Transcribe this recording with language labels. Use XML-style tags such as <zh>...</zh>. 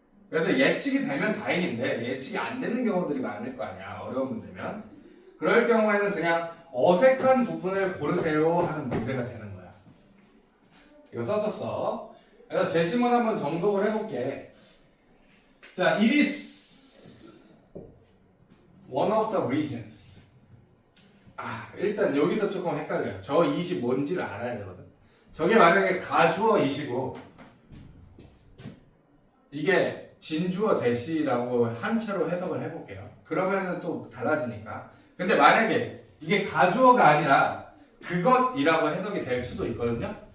<ko>그래서 예측이 되면 다행인데 예측이 안 되는 경우들이 많을 거 아니야. 어려운 문제면. 그럴 경우에는 그냥 어색한 부분을 고르세요 하는 문제가 되는 거야. 이거 썼었어. 그래서 재심문 한번 정독을 해볼게.</ko> <en>자, it is one of the reasons.</en> <ko>일단 여기서 조금 헷갈려요. 저 it이 뭔지를 알아야 되거든. 저게 만약에 가주어 it이고 이게 진주어 대시라고 한 채로 해석을 해볼게요. 그러면은 또 달라지니까. 근데 만약에 이게 가주어가 아니라 그것이라고 해석이 될 수도 있거든요.</ko>